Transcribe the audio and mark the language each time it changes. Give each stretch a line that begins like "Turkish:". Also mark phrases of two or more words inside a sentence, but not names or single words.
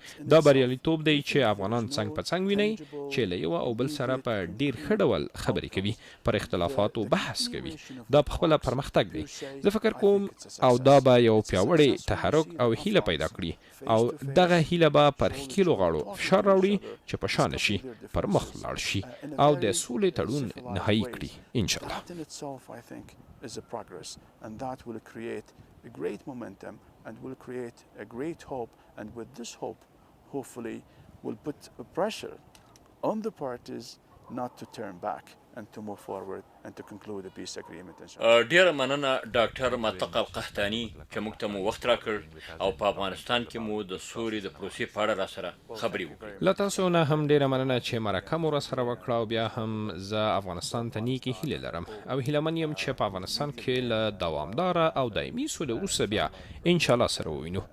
Pashto: دا بریالیتوب دی چې افغانان څنګ په څنګ ویني چې له یو او بل سره په ډیر ښه ډول خبرې کوي، پر اختلافاتو بحث کوي. دا په خپله پرمختګ دی. زه فکر کوم او دا به یو پیاوړی تحرک او هیله پیدا کړي او دغه هیله به پر ښکیلو غاړو فشار راوړي چې په شا نشي، پر مخ لاړ شي او د سولې تړون نهایي کړي انشاءالله.
English: That in itself, I think, is a progress, and that will create a great momentum and will create a great hope, and with this hope, hopefully, will put pressure on the parties not to turn back and to move forward and to conclude a peace agreement.
Pashto: ډیره مننه ډاکټر مطلق القحطاني چې موږ ته مو وخت راکړ او په افغانستان کې مو د سولې د پروسې په اړه راسره خبرې وکړې. له تاسو نه هم ډیره مننه چې مرکه مو راسره وکړه او بیا هم زه افغانستان ته نیکې هیلې لرم او هیلهمن یم چې په افغانستان کې له دوامداره او دایمي سولې وروسته بیا انشاءالله سره ووینو.